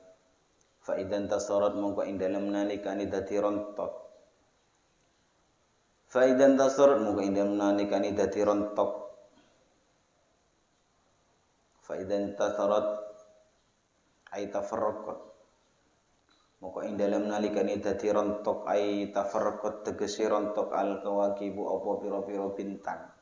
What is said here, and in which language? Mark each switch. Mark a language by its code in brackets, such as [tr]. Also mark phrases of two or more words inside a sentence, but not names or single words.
[ar] Fa idan tasarat [jv] mongko ing dalem nalikane dadi rontok. [ar] Fa idan tasarat [jv] mongko ing dalem nalikane dadi rontok. [ar] Fa idan tasarat ay tafarraqat [jv] moko ing dalem nalikane dadi rontok [ar] ai tafarraqat [jv] tegese rontok [ar] al kawakibu [jv] apa pira-pira bintang.